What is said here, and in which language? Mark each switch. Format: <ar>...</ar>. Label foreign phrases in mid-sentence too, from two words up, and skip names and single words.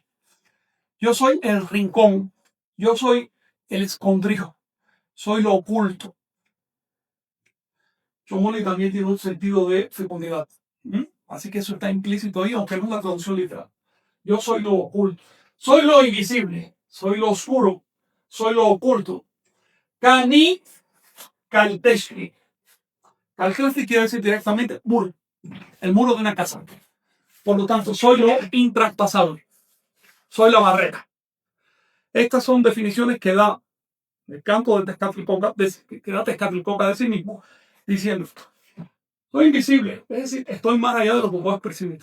<es>Yo soy el rincón. Yo soy el escondrijo. Soy lo oculto. Shomoli también tiene un sentido de fecundidad. Así que eso está implícito ahí, aunque no es la traducción literal. Yo soy lo oculto. Soy lo invisible. Soy lo oscuro. Soy lo oculto.</es> <nah>Kani kalteshri.</nah> <es>Kalteshri quiere decir directamente muro. El muro de una casa. Por lo tanto, soy lo intraspasable. Soy la barrera. Estas son definiciones que da el canto de Tezcatlipoca, que da Tezcatlipoca de sí mismo, diciendo, soy invisible, es decir, estoy más allá de lo que puedes percibir.</es>